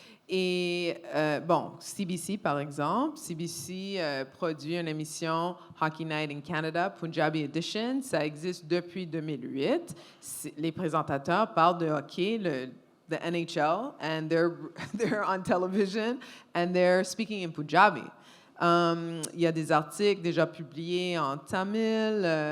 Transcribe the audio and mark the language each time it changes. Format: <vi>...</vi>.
<fr>Et bon, CBC par exemple, CBC produit une émission Hockey Night in Canada, Punjabi Edition, ça existe depuis 2008. Les présentateurs parlent de hockey,</fr> <en>the NHL, and they're on television and they're speaking in Punjabi.</en> <fr>Il y a des articles déjà publiés en tamil.</fr>